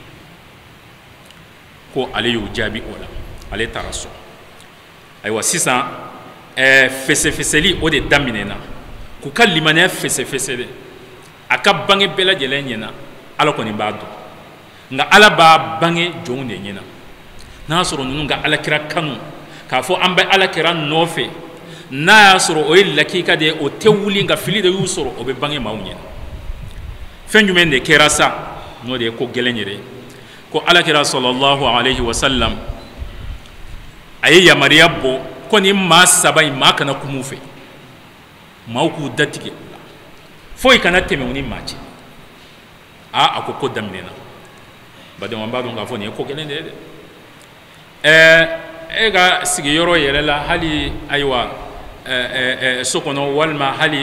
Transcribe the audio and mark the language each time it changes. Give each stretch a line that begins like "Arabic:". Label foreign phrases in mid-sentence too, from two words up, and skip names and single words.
Bambara: ko ale y'o jaabi o la ale taara so ayiwa sisan fɛsɛfɛsɛli o de daminɛna k'u ka limaniya fɛsɛfɛsɛ a ka bange bɛɛ lajɛlen ɲɛna ala kɔni b'a dɔn nka ala b'a bange jɔnw de ɲɛna n'a y'a sɔrɔ ninnu ka alakira kanu k'a fɔ an bɛ alakira nɔfɛ n'a y'a sɔrɔ o ye lakika de ye o tɛ wuli nka fili de y'u sɔrɔ o bɛ bange maaw ɲɛna fɛn jumɛn de kɛra sa n'o de ye ko gɛlɛn yɛrɛ ko alakira
Arabic: صلى الله عليه وسلم
Bambara: a ye yamariya bɔ ko nin maa saba in maa kana kum'u fɛ maaw k'u datigɛ foyi kana tɛmɛ u ni maa cɛ a ko daminɛna badenw an b'a dɔn k'a fɔ nin ye ko gɛlɛn de ye dɛ e ka sigiyɔrɔ yɛrɛ la hali ayiwa sokono walma hali